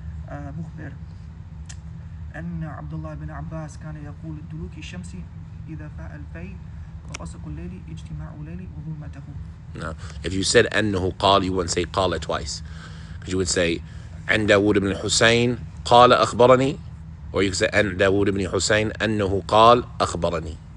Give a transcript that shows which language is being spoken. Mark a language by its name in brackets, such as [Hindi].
[Arabic] مخبر أن عبد الله بن عباس كان يقول دلوك الشمس إذا فاء الفيل وغسق الليل اجتماع الليل وظلمته. [English] No. If you said أنه قال, you wouldn't say قال twice. Because you would say [Arabic] عن داود بن الحسين قال أخبرني, [English] or you could say [Arabic] عن داود بن الحسين أنه قال أخبرني.